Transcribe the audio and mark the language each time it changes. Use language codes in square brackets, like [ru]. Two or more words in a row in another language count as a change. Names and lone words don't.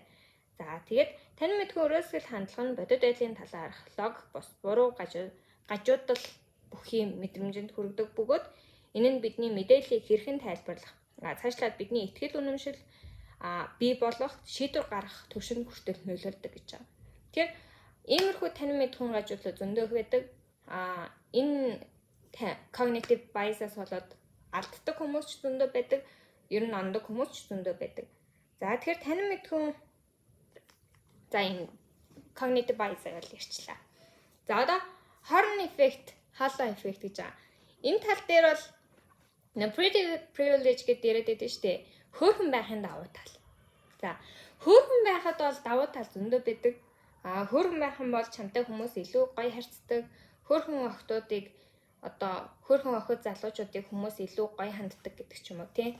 [mn] За тэгээд танин мэдхүйн өрөөсгөл хандлага нь бодит байдлын талаар лог бус буруу гажуудал бүхий мэдрэмжинд хүргэдэг бөгөөд энэ нь бидний мэдээллийг хэрхэн тайлбарлах цаашлаад бидний итгэл үнэмшил бий болгох шийдвэр гаргах төвшөнд хүртэл нөлөөлдөг гэж байна. Тэгэхээр иймэрхүү танин мэдхүйн гажуудлууд зөндөө байдаг. Энэ [en] cognitive bias- [mn] аас болоод алддаг хүмүүс ч зөндөө байдаг. Ер нь ондог хүмүүс ч зөндөө байдаг. За тэгэхээр танин мэдхүйн энэ [en] cognitive bias- [mn] ыг л ярьчлаа. За одоо [en] horn effect, halo effect [mn] гэж байгаа. Энэ тал дээр бол privilege гэдэг яриад байдаг шүү дээ. Хөөрхөн байхын давуу тал. За хөөрхөн байхад бол давуу тал зөндөө байдаг. Хөөрхөн байх юм бол чамтай хүмүүс илүү гоё харьцдаг. Хөөрхөн охтуудыг одоо хөөрхөн охид залуучуудыг хүмүүс илүү гоё ханддаг гэдэг ч юм уу тий.